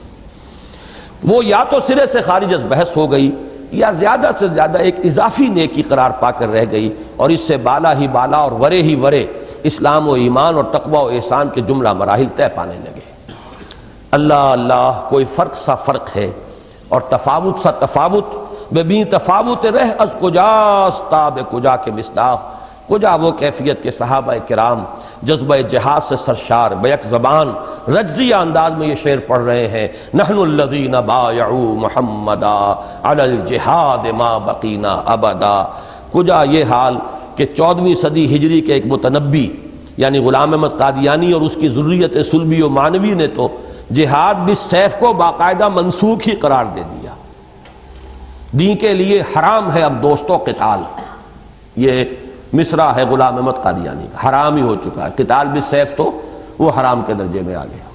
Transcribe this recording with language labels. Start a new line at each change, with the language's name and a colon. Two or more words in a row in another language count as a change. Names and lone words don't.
Urdu: وہ یا تو سرے سے خارج از بحث ہو گئی یا زیادہ سے زیادہ ایک اضافی نیکی قرار پا کر رہ گئی، اور اس سے بالا ہی بالا اور ورے ہی ورے اسلام و ایمان اور تقوی و احسان کے جملہ مراحل طے پانے لگے. اللہ اللہ، کوئی فرق سا فرق ہے اور تفاوت سا تفاوت،
Persian: ببین تفاوت رہ از کجاست تاب کجا
Urdu: کے مصداق. کجا وہ کیفیت کے صحابہ کرام جذبہ جہاد سے سرشار بیک زبان رجزیہ انداز میں یہ شعر پڑھ رہے ہیں،
Arabic: نحن الذین بایعوا محمدا علی الجہاد ما بقینا ابدا.
Urdu: کجا یہ حال کہ 14ویں صدی ہجری کے ایک متنبی یعنی غلام احمد قادیانی اور اس کی ذریت سلبی و مانوی نے تو جہاد بالسیف کو باقاعدہ منسوخ ہی قرار دے دیا. دین کے لیے حرام ہے اب دوستو قتال. یہ مصرع ہے غلام احمد قادیانی کا، حرام ہی ہو چکا ہے قتال بالسیف، تو وہ حرام کے درجے میں آ گیا.